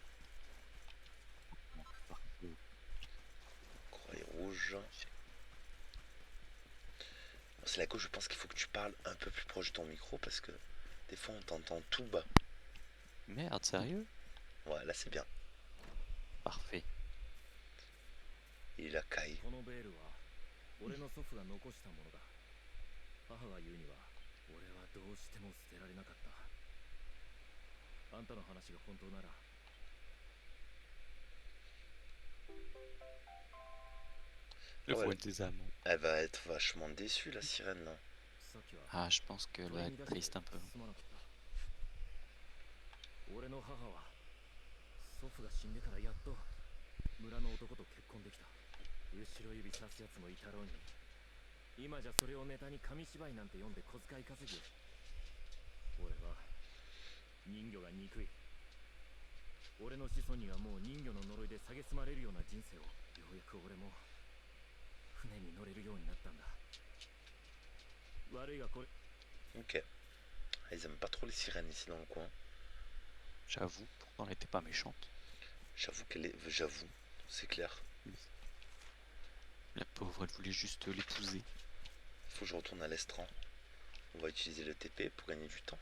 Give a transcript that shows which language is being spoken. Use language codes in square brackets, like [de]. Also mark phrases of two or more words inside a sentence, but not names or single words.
[fr] Croix rouge. Bon, c'est là que je pense qu'il faut que tu parles un peu plus proche de ton micro parce que des fois on t'entend tout bas. Merde, sérieux? Ouais, là c'est bien. Parfait. Il est la caille. [ja] このベールは俺の祖父が残したものだ。母が言うには俺はどうしても捨てられなかった。あんたの話が本当なら [fr] Le Ouais. voile des amants. Elle va être vachement déçue la sirène là. [ja] さっきは [fr] Ah, je pense qu'elle [ja] そ [fr] va [ja] れに [fr] être [ja] 出して [fr] triste un peu. [ja] すまなかった。俺の母は祖父が死んでからやっと村の男と結婚できた。後ろ指さすやつもいたろうに、今じゃそれをネタに紙芝居なんて読んで小遣い稼ぎ。俺は人魚が憎い。俺の子孫にはもう人魚の呪いで蔑まれるような人生をようやく俺も船に乗れるようになったんだ。悪いがこれ [fr] Ok. Ah, ils aiment pas trop les sirènes ici dans le coin. J'avoue, pourtant elle était pas méchante. J'avoue qu'elle est. J'avoue, c'est clair. La pauvre, elle voulait juste l'épouser. Faut que je retourne à l'estran. On va utiliser le TP pour gagner du temps.